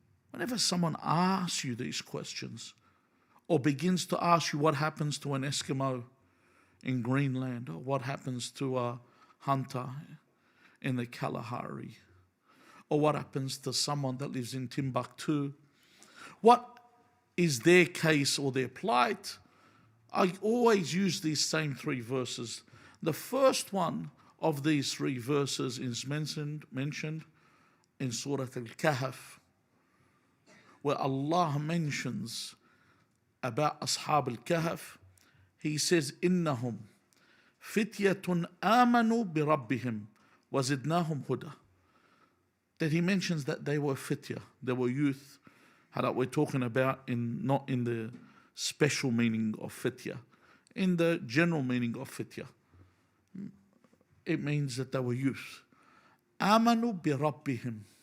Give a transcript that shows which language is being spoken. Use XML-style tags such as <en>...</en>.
<en>Whenever someone asks you these questions, or begins to ask you what happens to an Eskimo in Greenland, or what happens to a hunter in the Kalahari, or what happens to someone that lives in Timbuktu, what is their case or their plight, I always use these same 3 verses. The first one of these 3 verses is mentioned in Surah Al-Kahf, where Allah mentions about Ashab al-Kahf. He says,</en> <ar>إِنَّهُمْ فِتْيَةٌ آمَنُوا بِرَبِّهِمْ وَزِدْنَاهُمْ هُدًى.</ar> <en>That he mentions that they were fitya, they were youth. How that we're talking about not in the special meaning of fitya, in the general meaning of fitya. It means that they were youth.</en> <ar>آمَنُوا بِرَبِّهِمْ.</ar>